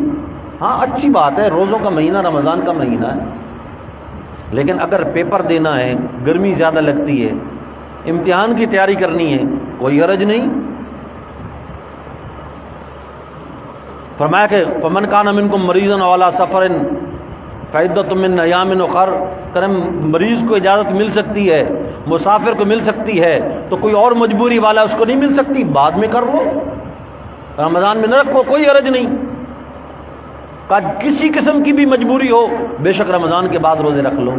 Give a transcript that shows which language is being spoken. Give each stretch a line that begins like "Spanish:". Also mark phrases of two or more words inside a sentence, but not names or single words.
Urdu: ہاں اچھی بات ہے، روزوں کا مہینہ رمضان کا مہینہ ہے، لیکن اگر پیپر دینا ہے، گرمی زیادہ لگتی ہے، امتحان کی تیاری کرنی ہے، کوئی حرج نہیں. فرمایا کہ
Arabic: فمن کان منکم مریضا او علی سفر فعدۃ من ایام اخر.
Urdu: کرم مریض کو اجازت مل سکتی ہے، مسافر کو مل سکتی ہے، تو کوئی اور مجبوری والا اس کو نہیں مل سکتی؟ بعد میں کر لو، رمضان میں نہ رکھو، کوئی حرج نہیں. کسی قسم کی بھی مجبوری ہو بے شک رمضان کے بعد روزے رکھ لو.